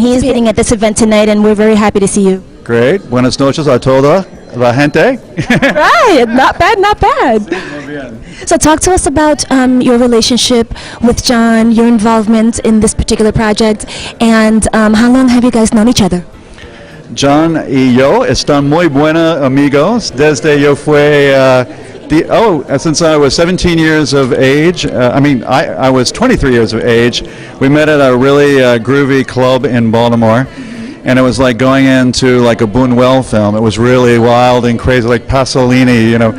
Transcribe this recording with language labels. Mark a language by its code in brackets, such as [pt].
[en] He is sitting at this event tonight, and we're very happy to see you. Great. [es] Buenas noches a toda la gente. [en] Right. Not bad. So talk to us about your relationship with John, your involvement in this particular project, and how long have you guys known each other? [es] John y yo están muy buenos amigos desde yo fue [en] since I was 17 years of age. I was 23 years of age. We met at a really groovy club in Baltimore, and it was like going into like a Buñuel film. It was really wild and crazy, like Pasolini.